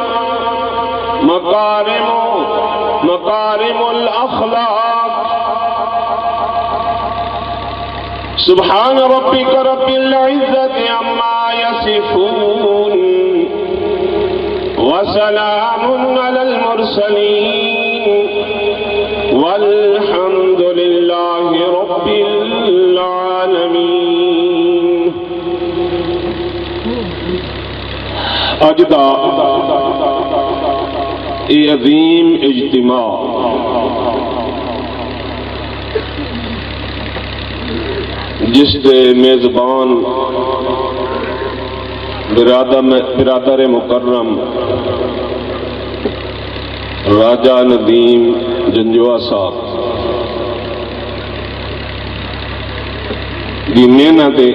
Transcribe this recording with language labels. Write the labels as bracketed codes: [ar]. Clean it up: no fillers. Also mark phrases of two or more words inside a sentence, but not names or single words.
[ar] مكارم الأخلاق سبحان ربك رب العزة عما يصفون وسلام على المرسلين والحمد لله رب العالمين. [ur] اج دا یہ عظیم اجتماع جس کے میزبان برادر مکرم راجہ ندیم جنجوا صاحب کی محنت